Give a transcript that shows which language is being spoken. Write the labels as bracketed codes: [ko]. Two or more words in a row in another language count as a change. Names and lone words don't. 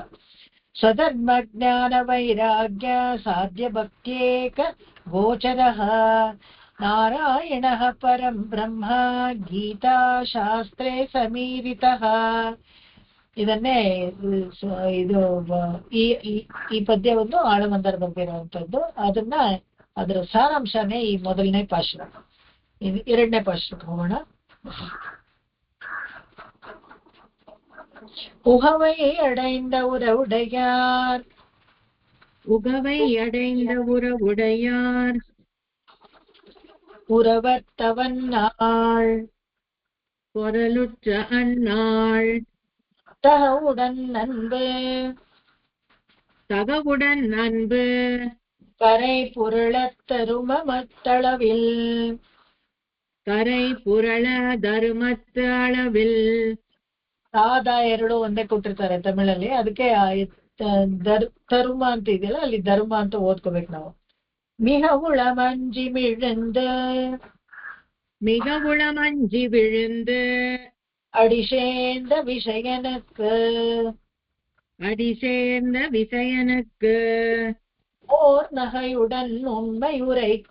[sa] ಸ್ವಧರ್ಮ ಜ್ಞಾನ ವೈರಾಗ್ಯ ಸಾಧ್ಯ ಭಕ್ತ್ಯೇಕ ಗೋಚರ ನಾರಾಯಣ ಪರಂ ಬ್ರಹ್ಮ ಗೀತಾ ಶಾಸ್ತ್ರೇ ಸಮೀರಿತಃ. [kn] ಇದನ್ನೇ ಇದು ಈ ಪದ್ಯ ಒಂದು ಆಳವಂದರ ಬಗ್ಗೆ ಇರುವಂತದ್ದು. ಅದರ ಸಾರಾಂಶನೇ ಈ ಮೊದಲನೇ ಪಾಶ್ರ. ಎರಡನೇ ಪಾಶ್ರಕ್ಕೆ ಹೋಗೋಣ. [ta] உகவை அடைந்த உறவுடையார் உகவை அடைந்த உறவுடையார் உறவத்தவன் நாள் பொருளுற்ற அந்நாள் தகவுடன் நண்பு தகவுடன் அன்பு கரை புரளத் தரும மத்தளவில் கரை புரள தருமத்து அளவில். [kn] ಸಾದ ಎರಡು ಒಂದೇ ಕೊಟ್ಟಿರ್ತಾರೆ ತಮಿಳಲ್ಲಿ, ಅದಕ್ಕೆ ತರುಮ ಅಂತ ಇದೆಯಲ್ಲ ಅಲ್ಲಿ ಧರ್ಮ ಅಂತ ಓದ್ಕೋಬೇಕು ನಾವು. [ta] மிகவுள மஞ்சி விழுந்து மிகவுள மஞ்சி விழுந்து அடிசேர்ந்த விஷயனுக்கு அடிசேர்ந்த விசயனுக்கு ஓர் நகையுடன் உண்மை உரைக்க